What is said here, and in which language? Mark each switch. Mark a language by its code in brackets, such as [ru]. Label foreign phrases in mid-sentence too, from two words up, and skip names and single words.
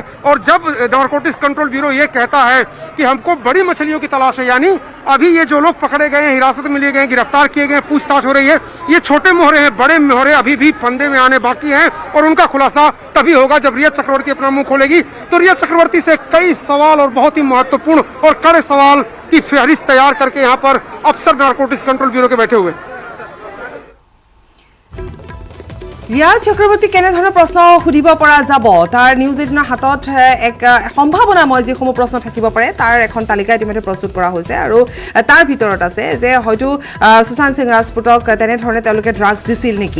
[hi] और जब नारकोटिक्स कंट्रोल ब्यूरो ये कहता है कि हमको बड़ी मछलियों की तलाश है, यानी अभी ये जो लोग पकड़े गए हैं, हिरासत में लिए गए, गिरफ्तार किए गए, पूछताछ हो रही है, ये छोटे मोहरे हैं, बड़े मोहरे अभी भी फंदे में आने बाकी हैं और उनका खुलासा तभी होगा जब रिया चक्रवर्ती अपना मुंह खोलेगी। तो रिया चक्रवर्ती से कई सवाल और बहुत ही महत्वपूर्ण और कड़े सवाल की फहरिस्त तैयार करके यहाँ पर अफसर नारकोटिक्स कंट्रोल ब्यूरो के बैठे हुए। [as] ৰিয়া চক্ৰৱৰ্তী কেনেধৰণৰ প্ৰশ্ন সুধিব পৰা যাব তাৰ নিউজ 18ৰ হাতত এক সম্ভাৱনাময় যিসমূহ প্ৰশ্ন থাকিব পাৰে তাৰ এখন তালিকা ইতিমধ্যে প্ৰস্তুত কৰা হৈছে আৰু তাৰ ভিতৰত আছে যে হয়তো সুশান্ত সিং ৰাজপুতক তেনেধৰণে তেওঁলোকে ড্ৰাগছ দিছিল নেকি।